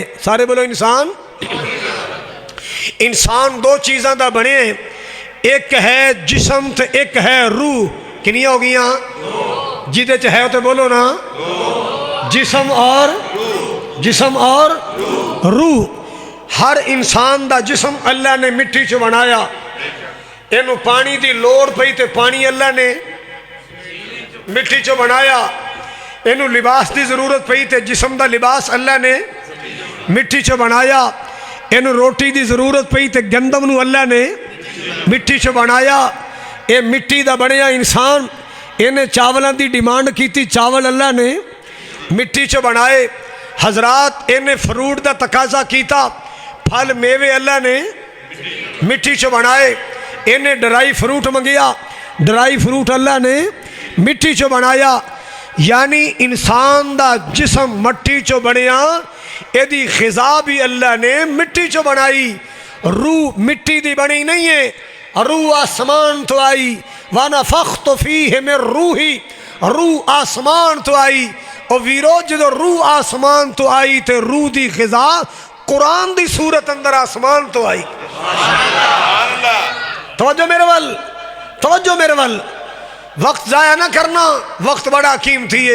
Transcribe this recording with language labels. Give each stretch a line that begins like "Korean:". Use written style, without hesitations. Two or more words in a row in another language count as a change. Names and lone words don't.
Punjabi: سارے بولو انسان دو چیزاں دا بنے ہیں، ایک ہے جسم تے ایک ہے روح۔ کنیاں ہو گیاں؟ جیدے چاہے تو بولو نا، جسم اور روح۔ ہر انسان دا جسم اللہ نے مٹی چ بنایا، اینو پانی دی لوڑ پئی تے پانی اللہ نے مٹی چ بنایا، اینو لباس دی ضرورت پئی تے جسم دا لباس اللہ نے مٹی چ بنایا، اینو روٹی دی ضرورت پئی تے گندم نو اللہ نے مٹی چ بنایا۔ اے مٹی دا بنیا انسان، اینے چاولاں دی ڈیمانڈ کیتی، چاول اللہ نے مٹی چ بنائے۔ حضرات اینے فروٹ دا تقاضا کیتا، پھل میوے اللہ نے مٹی چ بنائے۔ اینے
English: dry fruit
Punjabi: منگیا،
English: dry fruit
Punjabi: اللہ نے مٹی چ بنایا۔ یعنی انسان دا جسم مٹی چ بنیا، ایدی غذا بھی اللہ نے مٹی چ بنائی۔ روح مٹی دی بنی نہیں ہے، روح آسمان تو آئی،
Arabic: وَنَفَخْتُ فِيهِ مِن رُوحِي،
Punjabi: روح آسمان تو آئی۔ اور ویرو جدو روح آسمان تو آئی تے روح دی غذا قرآن دی صورت اندر آسمان تو آئی۔ توجہ میرے ول، وقت ضائع نہ کرنا، وقت بڑا قیمتی ہے۔